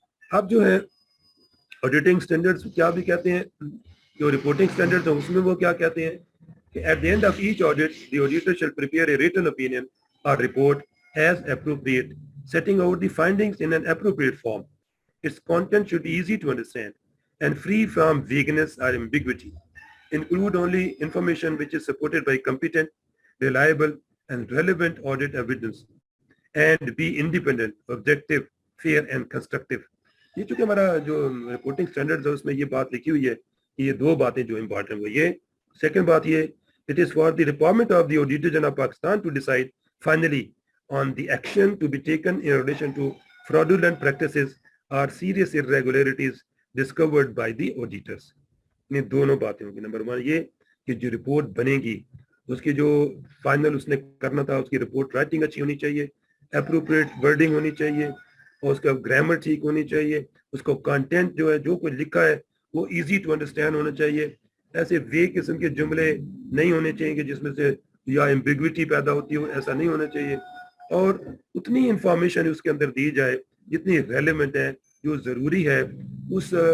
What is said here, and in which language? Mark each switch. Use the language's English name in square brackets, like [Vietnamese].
[Urdu] اب جو ہے آڈیٹنگ سٹینڈرڈز کیا بھی کہتے ہیں, جو رپورٹنگ سٹینڈرڈز ہیں اس میں وہ کیا کہتے ہیں کہ [English] At the end of each audit the auditor shall prepare a written opinion or report as appropriate setting out the findings in an appropriate form. Its content should be easy to understand and free from vagueness or ambiguity. Include only information which is supported by competent, reliable, and relevant audit evidence, and be independent, objective, fair, and constructive. [Urdu] یہ چونکہ ہمارا جو reporting standards ہے اس میں یہ بات لکھی ہوئی ہے کہ یہ 2 باتیں جو امپورٹنٹ ہوئی ہے. سیکنڈ بات یہ, [English] it is for the Department of the Auditor General of Pakistan to decide finally on the action to be taken in relation to fraudulent practices or serious irregularities discovered by the auditors. [Urdu] یہ دونوں باتیں ہوں گی. Number 1 یہ کہ جو report بنے گی اس کی جو فائنل اس نے کرنا تھا اس کی رپورٹ رائٹنگ اچھی ہونی چاہیے, اپروپریٹ ورڈنگ ہونی چاہیے اور اس کا گرامر ٹھیک ہونی چاہیے, اس کو کنٹینٹ جو ہے جو کچھ لکھا ہے وہ ایزی ٹو انڈرسٹینڈ ہونا چاہیے, ایسے وے قسم کے جملے نہیں ہونے چاہیے کہ جس میں سے یا ایمبیگوٹی پیدا ہوتی ہو, ایسا نہیں ہونا چاہیے, اور اتنی انفارمیشن اس کے اندر دی جائے جتنی ریلیونٹ ہے, جو ضروری ہے اس